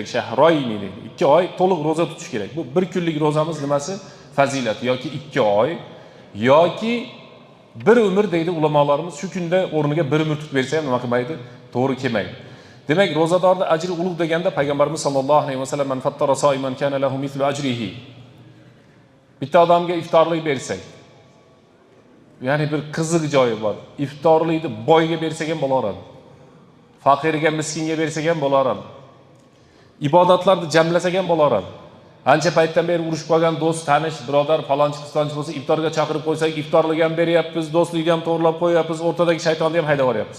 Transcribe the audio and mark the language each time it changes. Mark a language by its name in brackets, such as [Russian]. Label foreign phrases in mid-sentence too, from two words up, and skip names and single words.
[Uzbek] Shahroyni, 2 oy to'liq ro'za tutish kerak. Bu bir kunlik ro'zamiz nimasi? Fazilat yoki 2 oy yoki bir umr deydi ulamolarimiz. Shu kunda o'rniga bir umr tutib bersa ham nima qilmaydi? To'g'ri kelmaydi. Demak, ro'zadorning ajri ulug' deganda payg'ambarimiz [Arabic] صلى الله عليه وسلم من فطر صائما كان له مثل أجره. [Uzbek] Bitta odamga iftorlik bersak, ya'ni bir qiziq joyi bor. Iftorlikni boyga bersak ham bo'laveradi. Faqirga, miskinga bersak ham bo'laveradi. Ibodatlarni jamlasak ham bo'laveradi. Ancha paytdan beri urushib qolgan do'st, tanish, birodar, falonchi, qistonchi bo'lsa, iftorga chaqirib qo'ysak, iftorlik ham beryapmiz, do'stlikni ham to'g'rilab qo'yapmiz, o'rtadagi shaytonni ham haydab yuboryapmiz.